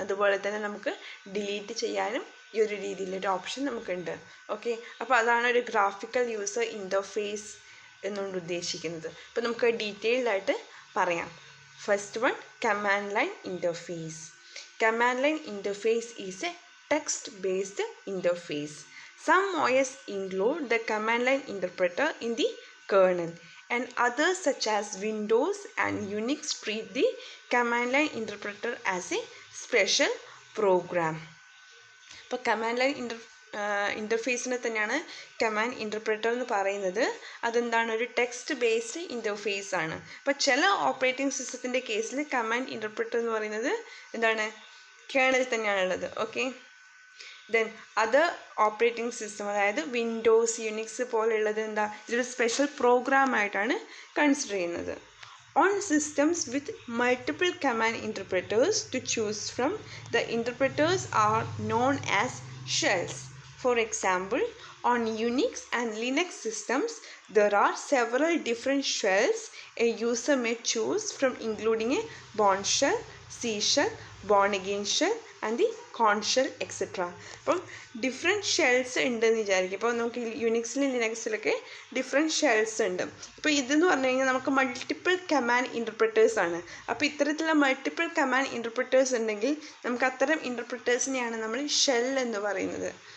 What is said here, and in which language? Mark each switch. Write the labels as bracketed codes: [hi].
[ml] അതുപോലെ തന്നെ നമുക്ക് ഡിലീറ്റ് ചെയ്യാനും ഈ ഒരു രീതിയിലൊരു ഓപ്ഷൻ നമുക്കുണ്ട്. ഓക്കെ, അപ്പോൾ അതാണ് ഒരു ഗ്രാഫിക്കൽ യൂസർ ഇൻ്റർഫേസ് എന്നുകൊണ്ട് ഉദ്ദേശിക്കുന്നത്. അപ്പോൾ നമുക്ക് ഡീറ്റെയിൽഡ് ആയിട്ട് പറയാം. First one, command line interface. [en] Command line interface is a text based interface. Some OS include the command line interpreter in the kernel, and others such as Windows and Unix treat the command line interpreter as a special program. [ml] അപ്പോൾ command line ഇൻ്റർഫേസിനെ തന്നെയാണ് command interpreter എന്ന് പറയുന്നത്. അതെന്താണ്? ഒരു text based interface ആണ്. അപ്പോൾ ചില operating സിസ്റ്റത്തിൻ്റെ കേസിൽ കമാൻഡ് ഇൻ്റർപ്രറ്റർ എന്ന് പറയുന്നത് എന്താണ്? കേണൽ തന്നെയാണുള്ളത്. [en] okay, then other operating system, [ml] അതായത് വിൻഡോസ്, യുണിക്സ് പോലെയുള്ളത് എന്താ? ഇതൊരു സ്പെഷ്യൽ പ്രോഗ്രാമായിട്ടാണ് കൺസിഡർ ചെയ്യുന്നത്. [en] On systems with multiple command interpreters to choose from, the interpreters are known as shells. For example, on Unix and Linux systems, there are several different shells a user may choose from, including a Bourne shell, C shell, Born again shell and the Corn shell, etc. [ml] അപ്പം different shells ഉണ്ടെന്ന് വിചാരിക്കും. ഇപ്പോൾ നമുക്ക് യുണിക്സിലും ലിനക്സിലൊക്കെ different shells ഉണ്ട്. ഇപ്പോൾ ഇതെന്ന് പറഞ്ഞു കഴിഞ്ഞാൽ നമുക്ക് മൾട്ടിപ്പിൾ കമാൻഡ് ഇൻ്റർപ്രറ്റേഴ്സ് ആണ്. അപ്പോൾ ഇത്തരത്തിലുള്ള മൾട്ടിപ്പിൾ കമാൻഡ് ഇൻ്റർപ്രറ്റേഴ്സ് ഉണ്ടെങ്കിൽ നമുക്ക് അത്തരം ഇൻ്റർപ്രറ്റേഴ്സിനെയാണ് നമ്മൾ ഷെൽ എന്ന് പറയുന്നത്.